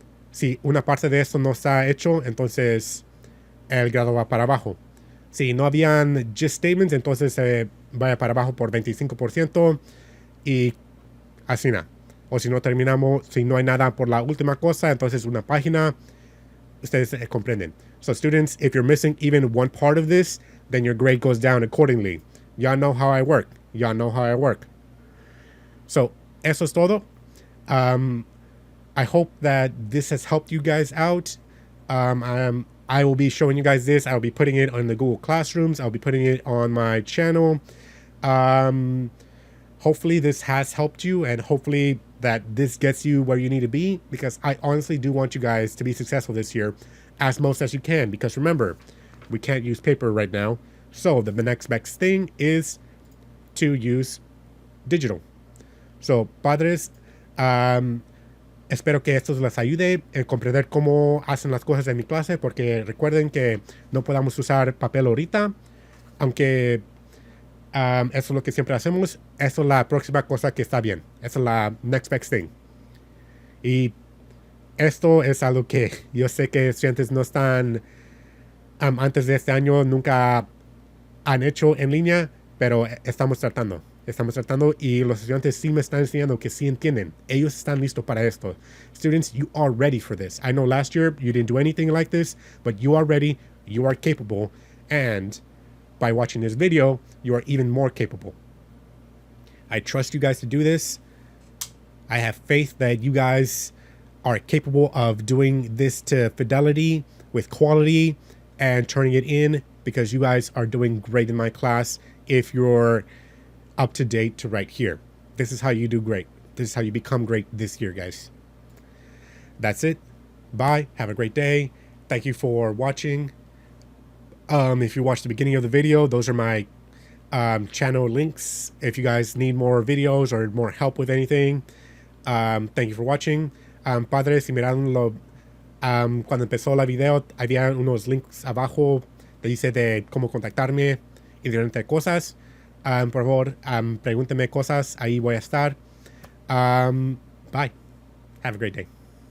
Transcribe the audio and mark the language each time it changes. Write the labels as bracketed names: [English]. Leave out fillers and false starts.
[Spanish] Si una parte de esto no está hecho, entonces el grado va para abajo. Si no habían [English] just statements, [Spanish] entonces vaya para abajo por 25% y así nada. O si no terminamos, si no hay nada por la última cosa, entonces una página, ustedes comprenden. [English] So students, if you're missing even one part of this, then your grade goes down accordingly. Y'all know how I work. Y'all know how I work. So, [Spanish] eso es todo. [English] I hope that this has helped you guys out. I will be showing you guys this. I'll be putting it on the Google Classrooms. I'll be putting it on my channel. Hopefully this has helped you, and hopefully that this gets you where you need to be, because I honestly do want you guys to be successful this year as most as you can, because remember, we can't use paper right now. So the next best thing is to use digital. [Spanish] So, padres, espero que esto les ayude a comprender cómo hacen las cosas en mi clase, porque recuerden que no podamos usar papel ahorita, aunque eso es lo que siempre hacemos. Eso es la próxima cosa que está bien. Eso es la [English] next best thing. [Spanish] Y esto es algo que yo sé que estudiantes no están, antes de este año nunca han hecho en línea, pero estamos tratando y los estudiantes sí me están enseñando que sí entienden. Ellos están listos para esto. [English] Students, you are ready for this. I know last year you didn't do anything like this, but you are ready, you are capable, and by watching this video, you are even more capable. I trust you guys to do this. I have faith that you guys are capable of doing this to fidelity, with quality, and turning it in, because you guys are doing great in my class if you're up to date to right here. This is how you do great. This is how you become great this year, guys. That's it. Bye. Have a great day. Thank you for watching. If you watched the beginning of the video, those are my channel links. If you guys need more videos or more help with anything, thank you for watching. [Spanish] Padres, si miraron cuando empezó la video, había unos links abajo que dice de cómo contactarme y diferentes cosas. Por favor, pregúntenme cosas, ahí voy a estar. Bye. [English] Have a great day.